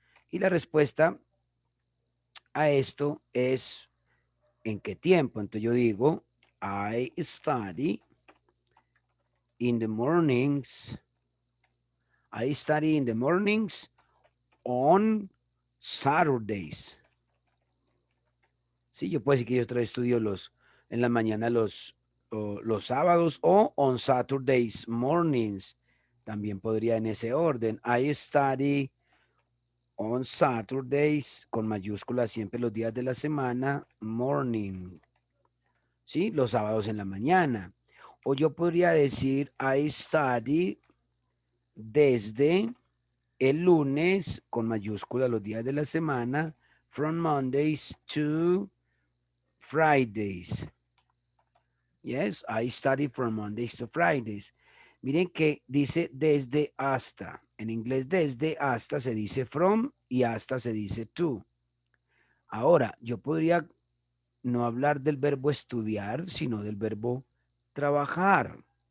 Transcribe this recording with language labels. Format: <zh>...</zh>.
<es>Y la respuesta a esto es ¿en qué tiempo? Entonces yo digo</es> <en>I study in the mornings. I study in the mornings on Saturdays.</en> <es>Sí, yo puedo decir que yo estudio en la mañana los sábados o</es> <en>on Saturdays mornings.</en> <es>También podría en ese orden.</es> <en>I study on Saturdays</en> <es>con mayúsculas siempre los días de la semana, morning. Sí, los sábados en la mañana. O yo podría decir</es> <en>I study</en> <es>desde el lunes con mayúsculas los días de la semana,</es> <en>from Mondays to Fridays. Yes, I study from Mondays to Fridays.</en> <es>Miren que dice desde hasta. En inglés desde hasta se dice from y hasta se dice to. Ahora, yo podría no hablar del verbo estudiar, sino del verbo trabajar.</es>